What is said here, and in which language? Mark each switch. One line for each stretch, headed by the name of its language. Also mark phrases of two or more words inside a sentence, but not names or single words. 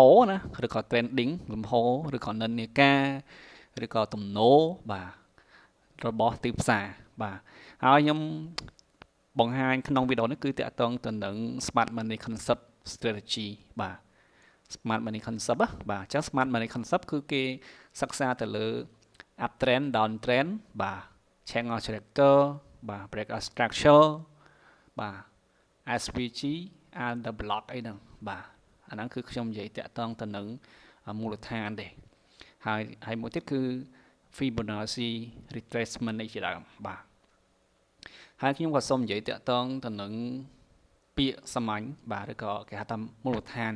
Khmer: ណាឬក៏ trending លំហឬក៏និន្នាការឬក៏ទំនោរបាទរបស់ទីផ្សារបាទហើយខ្ញុំបង្ហាញក្នុងវីដេអូនេះគឺតាក់ទងទៅនឹង
English: Smart Money Concept Strategy
Khmer: បាទ
English: Smart Money Concept
Khmer: បាទអញ្ចឹង
English: Smart Money Concept
Khmer: គឺគេសិក្សាទៅលើ
English: up trend down trend
Khmer: បាទ
English: channel character
Khmer: បាទ
English: breakout structure
Khmer: បាទ
English: SVG and the block
Khmer: អីហ្នឹងបាទអាហ្នឹងគឺខ្ញុំនិយាយតាក់ទងទៅនឹងមូលដ្ឋានទេហើយមួយទៀតគឺ
English: Fibonacci retracement
Khmer: នេះជាដើមបាទហើយខ្ញុំក៏សូមនិយាយតាក់ទងទៅនឹងពាក្យសាមញ្ញបាទឬក៏គេហៅថាមូលដ្ឋាន